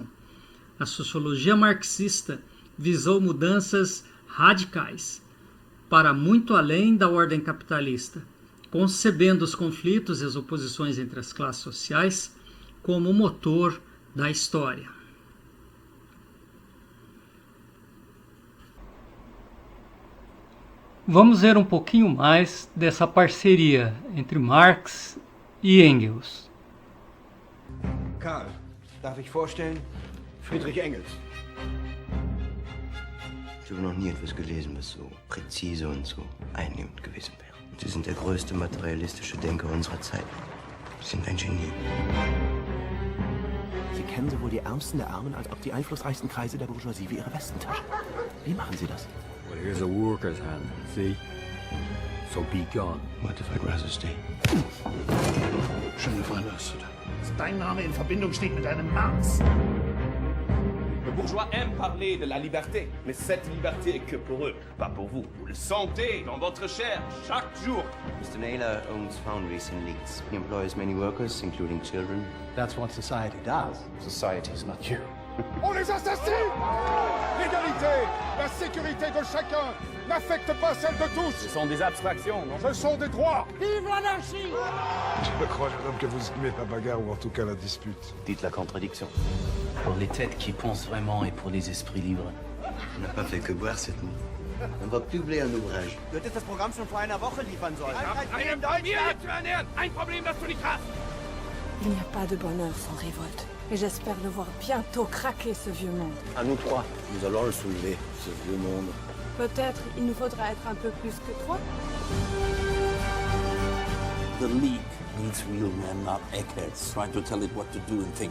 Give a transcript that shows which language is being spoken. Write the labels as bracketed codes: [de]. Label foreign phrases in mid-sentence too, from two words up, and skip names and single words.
[pt] A sociologia marxista visou mudanças radicais, para muito além da ordem capitalista, concebendo os conflitos e as oposições entre as classes sociais como motor da história. Vamos ver um pouquinho mais dessa parceria entre Marx e Engels. [de] Karl, darf ich vorstellen? Friedrich Engels. Ich habe noch nie etwas gelesen, was so präzise und so einnehmend gewesen wäre. Sie sind der größte materialistische Denker unserer Zeit. Sie sind ein Genie. Sie kennen sowohl die Ärmsten der Armen als auch die einflussreichsten Kreise der Bourgeoisie wie Ihre Westentasche. Wie machen Sie das? [en] Well, here's a worker's hand, see? So be gone. What if I'd rather stay? [fr] Je ne vois pas. [de] Dass dein Name in Verbindung steht mit einem Marx. [fr] Le bourgeois aime parler de la liberté, mais cette liberté est que pour eux, pas pour vous. Vous le sentez dans votre chair chaque jour. [en] Mr. Naylor owns foundries in Leeds. He employs many workers, including children. That's what society does. Society is not you. [fr] On les assassine! L'égalité, la sécurité de chacun n'affecte pas celle de tous. Ce sont des abstractions, non? Ce sont des droits. Vive l'anarchie! Je crois, jeune homme, que vous aimez la bagarre ou en tout cas la dispute. Dites la contradiction. Pour les têtes qui pensent vraiment et pour les esprits libres. On n'a pas fait que boire cette nuit. On va publier un ouvrage. [de] Du hättest das Programm schon vor einer Woche liefern sollen. Eine Familie zu ernähren, ein Problem, das du nicht hast. [fr] Il n'y a pas de bonheur sans révolte. Et j'espère le voir bientôt craquer ce vieux monde. À nous trois, nous allons le soulever, ce vieux monde. Peut-être il nous faudra être un peu plus que trois. [en] The League needs real men, not eggheads, trying to tell it what to do and think.